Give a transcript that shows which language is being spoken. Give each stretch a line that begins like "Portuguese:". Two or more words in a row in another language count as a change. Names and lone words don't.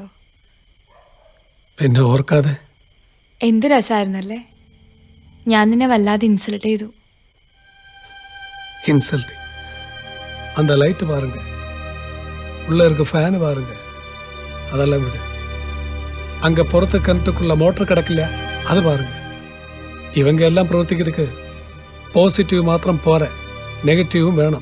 Malayalam: പിന്നെ ഓർക്കാതെ. എന്ത് രസമായിരുന്നല്ലേ. ഞാൻ നിന്നെ വല്ലാതെ ഇൻസൾട്ട് ചെയ്തു.
Tamil: இன்சல்ட். அந்த லைட்டு பாருங்க, உள்ள இருக்க ஃபேன் பாருங்க, அதெல்லாம் விடு. அங்க புறத்து கிணற்றுக்குள்ள மோட்டர் கிடக்கல, அது பாருங்க. இவங்க எல்லாம் பிரவர்த்திக்கிறதுக்கு பாசிட்டிவ் மாத்திரம் போற, நெகட்டிவும் வேணும்.